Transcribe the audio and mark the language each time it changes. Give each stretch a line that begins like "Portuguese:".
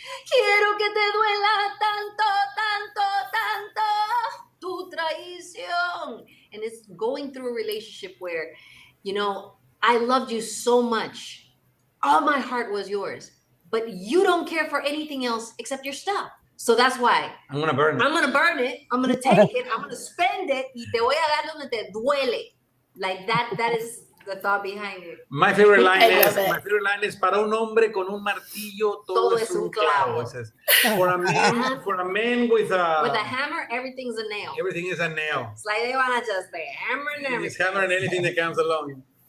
Spanish: Quiero que te duela tanto, tanto, tanto tu traición.
English: And it's going through a relationship where, I loved you so much. All my heart was yours. But you don't care for anything else except your stuff. So that's why I'm going to burn it. I'm going to burn it. I'm going to take it. I'm going to spend it.
Spanish: Y te voy a dar donde te duele.
English: Like that is the thought behind it. My favorite line is
Spanish: para un hombre con un martillo todo es un clavo.
English: For a man with a hammer, everything's a nail. Everything is a nail. It's like they want to just say hammer and everything. He's hammering anything that comes along.